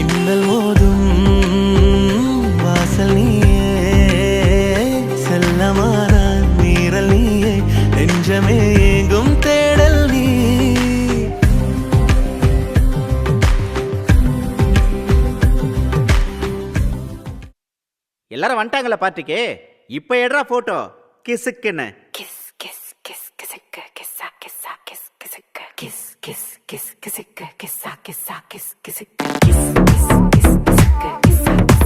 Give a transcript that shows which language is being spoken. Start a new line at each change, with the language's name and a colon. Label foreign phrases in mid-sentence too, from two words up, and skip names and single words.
Tamil: மின்னல் மோதும் வாசல் நீயே செல்லமான நீரல் நீயே நெஞ்சமே எங்கும் தேடல் நீ எல்லாரும் வந்துட்டாங்களா பார்ட்டிக்கு? இப்ப எடுறா போட்டோ கிசுக்குன்னு.
English: Kiss, kiss, kiss, kissicka, kissa, kissa, kiss, kissicka, kiss, kiss, kiss, kissicka, kissa, kissa, kiss, kissicka, kiss, kiss, kiss, kissicka, kissa.